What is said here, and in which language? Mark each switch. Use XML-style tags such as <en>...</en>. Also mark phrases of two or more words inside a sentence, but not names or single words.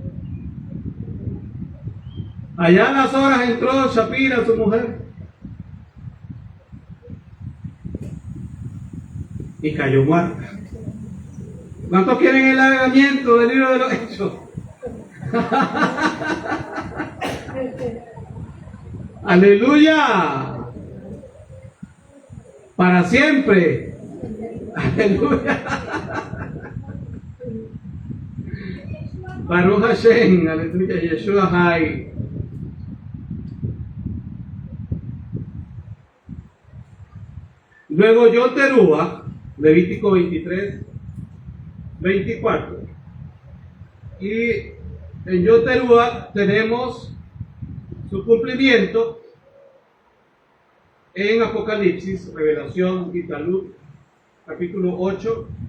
<es>Allá a las horas entró Shapira, su mujer, y cayó muerta. ¿Cuántos quieren el alargamiento del libro de los Hechos? ¡Aleluya! Para siempre. ¡Aleluya!</es> <he>ברוך השם, aleluya, ישוע חי.</he> <es>Luego Yom Teruah, Levítico 23, 24. Y en Yom Teruah tenemos su cumplimiento en Apocalipsis, Revelación y Talmud, capítulo 8.</es>